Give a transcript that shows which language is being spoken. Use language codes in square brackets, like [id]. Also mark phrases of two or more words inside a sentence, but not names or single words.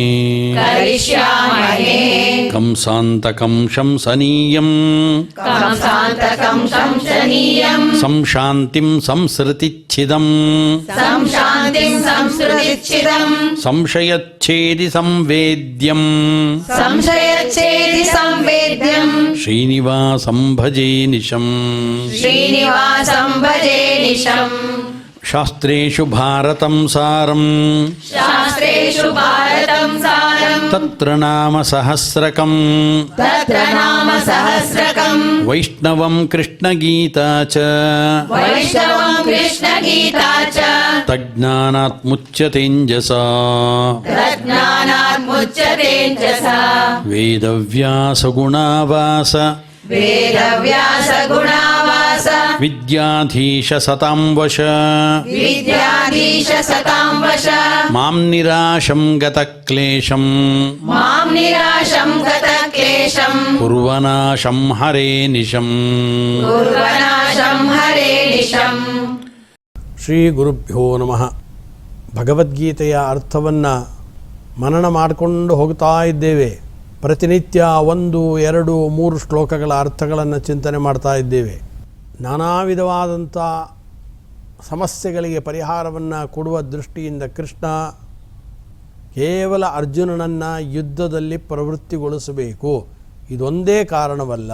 [sa] ಕಂಸಾಂತಕಂ ಶಂಸನೀಯಂ ಸಂಶಾಂತಿಂ ಸಂಸೃತಿಚ್ಛಿದಂ ಸಂಶಯಚ್ಛೇದಿ ಸಂವೇದ್ಯಂ ಶ್ರೀನಿವಾಸಂ ಭಜೇ ನಿಶಂ ಶಾಸ್ತ್ರೇಷು ಭಾರತಂ ಸಾರಂ ತತ್ರ ನಾಮ ಸಹಸ್ರಕಂ ವೈಷ್ಣವಂ ಕೃಷ್ಣಗೀತಾ ಚ ತಜ್ಞಾನಾತ್ ಮುಚ್ಯತೇಂಜಸಾ ವೇದವ್ಯಾಸ ಗುಣಾವಾಸ ವಿದ್ಯಾಧೀಶ ಸತಾಂ ವಶ ಮಾಂ ನಿರಾಶಂ ಗತಕ್ಲೇಶಂ ಕುರ್ವನಾಶಂ ಹರೇ ನಿಶಂ. ಶ್ರೀ ಗುರುಭ್ಯೋ ನಮಃ. [kn] ಭಗವದ್ಗೀತೆಯ ಅರ್ಥವನ್ನು ಮನನ ಮಾಡಿಕೊಂಡು ಹೋಗ್ತಾ ಇದ್ದೇವೆ. ಪ್ರತಿನಿತ್ಯ 1, 2, 3 ಶ್ಲೋಕಗಳ ಅರ್ಥಗಳನ್ನು ಚಿಂತನೆ ಮಾಡ್ತಾ ಇದ್ದೇವೆ. ನಾನಾ ವಿಧವಾದಂಥ ಸಮಸ್ಯೆಗಳಿಗೆ ಪರಿಹಾರವನ್ನು ಕೊಡುವ ದೃಷ್ಟಿಯಿಂದ ಕೃಷ್ಣ ಕೇವಲ ಅರ್ಜುನನನ್ನು ಯುದ್ಧದಲ್ಲಿ ಪ್ರವೃತ್ತಿಗೊಳಿಸಬೇಕು ಇದೊಂದೇ ಕಾರಣವಲ್ಲ.